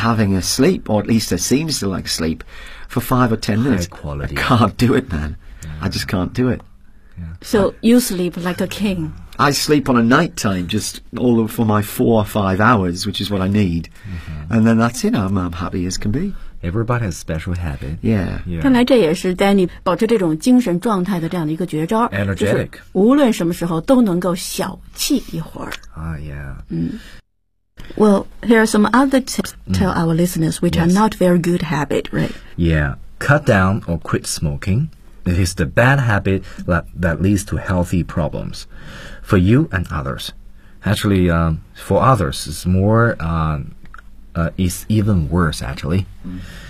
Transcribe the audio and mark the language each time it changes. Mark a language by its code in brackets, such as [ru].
[en] and having a sleep, or at least it seems to like sleep, for 5 or 10 minutes. High quality. I can't do it, man.、Yeah. I just can't do it.、 Yeah. So you sleep like a king. I sleep on a night time, just all for my 4 or 5 hours, which is what I need.、Mm-hmm. And then that's it. I'm happy as can be. Everybody has special habit. Yeah. yeah. [zh] 看来这也是 Danny 保持这种精神状态的这样的一个绝招。 [en] Energetic. [zh] 就是无论什么时候都能够小憩一会儿。 [en] Yeah. Well, here are some other tips tell our listeners which、yes. are not very good habit, right? Yeah. Cut down or quit smoking. It is the bad habit that leads to healthy problems for you and others. Actually, for others, it's more... is even worse, actually.、Mm.